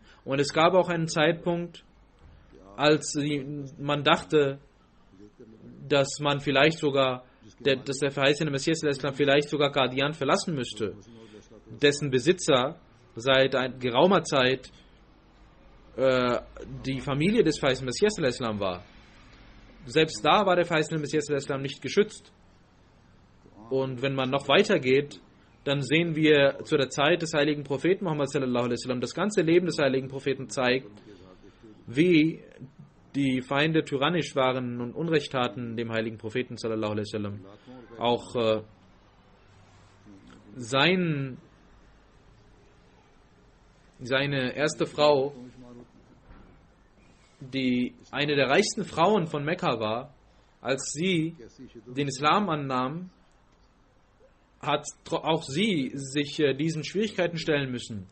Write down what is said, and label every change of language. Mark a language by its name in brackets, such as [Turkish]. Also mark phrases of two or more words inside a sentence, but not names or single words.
[German] Und es gab auch einen Zeitpunkt, als man dachte, dass man vielleicht sogar, dass der verheißene Messias vielleicht sogar Qadian verlassen müsste, dessen Besitzer seit geraumer Zeit die Familie des verheißenen Messias war. Selbst da war der verheißene Messias nicht geschützt. Und wenn man noch weitergeht, dann sehen wir zu der Zeit des heiligen Propheten Muhammad [Arabic] صلى الله عليه وسلم, [German] das ganze Leben des heiligen Propheten zeigt, wie die Feinde tyrannisch waren und Unrecht taten dem heiligen Propheten [Arabic] صلى الله عليه وسلم. [German] Auch seine erste Frau, die eine der reichsten Frauen von Mekka war, als sie den Islam annahm, hat auch sie sich diesen Schwierigkeiten stellen müssen.